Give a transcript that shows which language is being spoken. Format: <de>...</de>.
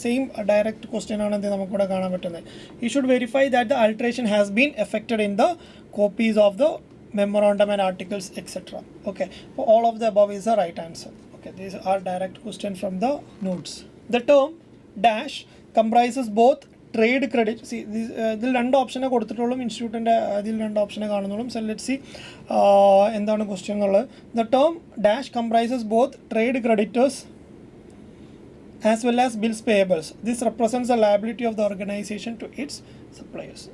<en>same direct question</en> <ml>ആണ് എന്ത് നമുക്കിവിടെ കാണാൻ പറ്റുന്നത്.</ml> <en>He should verify that the alteration has been effected in the copies of the memorandum and articles etc. Okay, all of the above is the right answer. Okay, these are direct question from the notes. The term dash comprises both trade credit.</en> <ml>See, ഇതിൽ രണ്ട് ഓപ്ഷനെ കൊടുത്തിട്ടുള്ളൂ, ഇൻസ്റ്റിറ്റ്യൂട്ടിൻ്റെ അതിൽ രണ്ട് ഓപ്ഷനെ കാണുന്നുള്ളൂ.</ml> <en>So let's see</en> <ml>എന്താണ് question എന്നുള്ളത്.</ml> <en>The term dash comprises both trade creditors as well as bills payables. This represents the liability of the organization to its suppliers.</en>